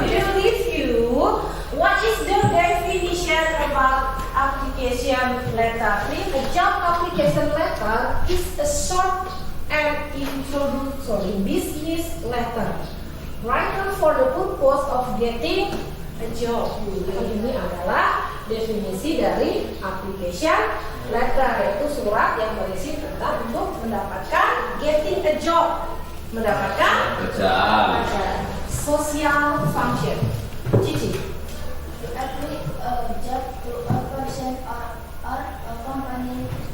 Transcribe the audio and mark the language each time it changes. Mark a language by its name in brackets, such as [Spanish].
[English] We will review what is the definition about application letter. A job application letter is a short and introductory business letter written for the purpose of getting a job. [Indonesian] Ini adalah definisi dari application letter, yaitu surat yang berisi tentang untuk mendapatkan [English] getting a job, [Indonesian] mendapatkan pekerjaan. [English] Social function. Cici. To apply a job to a person or a company.